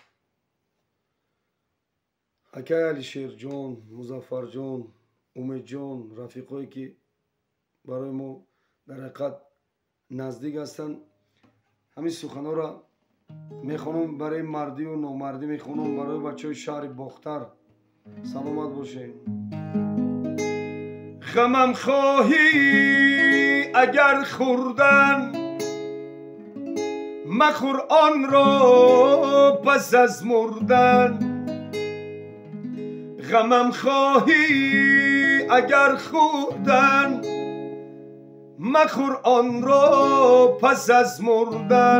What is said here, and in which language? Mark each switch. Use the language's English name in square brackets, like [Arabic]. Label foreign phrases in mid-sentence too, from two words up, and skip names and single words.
[Tajik] акай Алишерҷон, Музаффарҷон, Умедҷон, рафиқое ки барои мо дар ҳақиқат наздик ҳастанд. ҳамин суханҳоро мехонам барои мардию номардӣ, мехонам барои бачаҳои шаҳри Бохтар. саломат бошед. [Persian] غمم خواهی اگر خوردن مخور آن را پس از مردن. غمم خواهی اگر خوردن مخور آن را پس از مردن.